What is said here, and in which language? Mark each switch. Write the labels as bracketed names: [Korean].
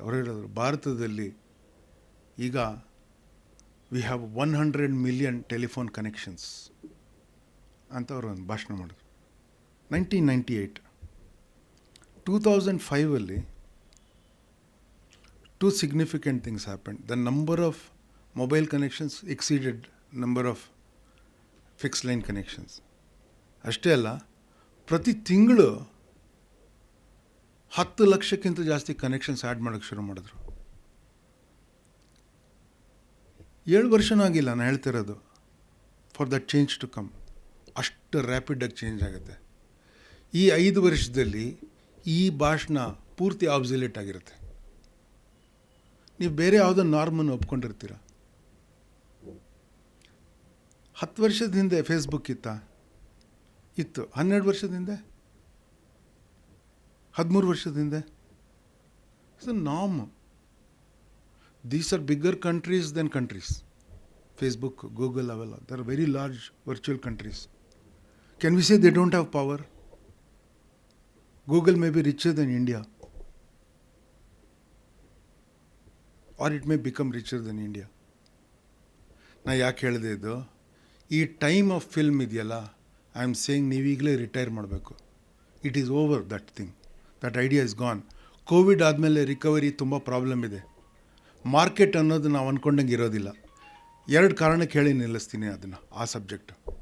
[Kannada] ಅವರು ಹೇಳಿದ್ರು ಭಾರತದಲ್ಲಿ ಈಗ [English] we have 100 million telephone connections [Kannada] ಅಂತ ಅವರು ಒಂದು ಭಾಷಣ ಮಾಡಿದ್ರು. 1998. [English] 2005 two significant things happened. The number of mobile connections exceeded number of fixed line connections. [Kannada] ಅಷ್ಟೇ ಅಲ್ಲ, ಪ್ರತಿ ತಿಂಗಳು 10 ಲಕ್ಷಕ್ಕಿಂತ ಜಾಸ್ತಿ ಕನೆಕ್ಷನ್ಸ್ ಆ್ಯಡ್ ಮಾಡೋಕ್ಕೆ ಶುರು ಮಾಡಿದ್ರು. 7 ವರ್ಷನೂ ಆಗಿಲ್ಲ ನಾನು ಹೇಳ್ತಿರೋದು, [English] For that change to come. [Kannada] ಅಷ್ಟು ರ್ಯಾಪಿಡಾಗಿ ಚೇಂಜ್ ಆಗುತ್ತೆ. ಈ 5 ವರ್ಷದಲ್ಲಿ ಈ ಭಾಷಣ ಪೂರ್ತಿ ಆಬ್ಸಲ್ಯೂಟ್ ಆಗಿರುತ್ತೆ. ನೀವು ಬೇರೆ ಯಾವುದೋ ನಾರ್ಮನ್ನು ಒಪ್ಕೊಂಡಿರ್ತೀರ. 10 ವರ್ಷದ ಹಿಂದೆ ಫೇಸ್ಬುಕ್ ಇತ್ತು. 12 ವರ್ಷದ ಹಿಂದೆ, 13 ವರ್ಷದ ಹಿಂದೆ. [English] It's a norm. These are bigger countries then countries. Facebook, Google [Kannada] ಅವೆಲ್ಲ [English] They are very large virtual countries. Can we say they don't have power? Google may be richer than India, or it may become richer than India. [Kannada] ನಾ ಯಾಕೆ ಹೇಳಿದೆ ಇದು? ಈ time of film ಇದೆಯಲ್ಲ, [English] I am saying [Kannada] ನೀವೀಗಲೇ retire ಮಾಡಬೇಕು. [English] It is over that thing. That idea is gone. [Kannada] Covid ಆದಮೇಲೆ recovery ತುಂಬ problem ಇದೆ. ಮಾರ್ಕೆಟ್ ಅನ್ನೋದು ನಾವು ಅಂದ್ಕೊಂಡಂಗೆ ಇರೋದಿಲ್ಲ. 2 ಕಾರಣಕ್ಕೆ ಹೇಳಿ ನಿಲ್ಲಿಸ್ತೀನಿ ಅದನ್ನು, ಆ ಸಬ್ಜೆಕ್ಟ್.